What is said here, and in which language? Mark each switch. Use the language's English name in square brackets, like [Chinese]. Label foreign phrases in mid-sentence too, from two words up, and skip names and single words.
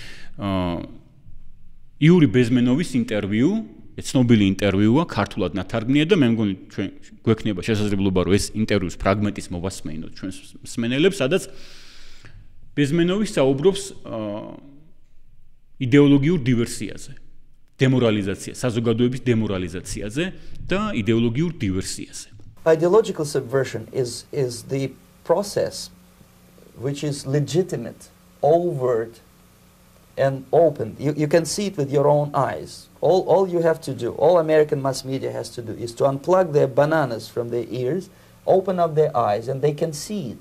[Georgian] იური ბეზმენოვის ინტერვიუ, ცნობილი ინტერვიუა, ქართულად ნათარგმნია და მე მგონი ჩვენ გვექნება შესაძლებლობა რომ ეს ინტერვიუს ფრაგმენტის მოვასმენოთ ჩვენს მსმენელებს, სადაც ბეზმენოვი საუბრობს იდეოლოგიურ დივერსიაზე, დემორალიზაციაზე, საზოგადოების დემორალიზაციაზე და იდეოლოგიურ დივერსიაზე. [English] Ideological subversion is the process which is legitimate, overt and open. You can see it with your own eyes. All you have to do, all American mass media has to do is to unplug their bananas from their ears, open up their eyes, and they can see it.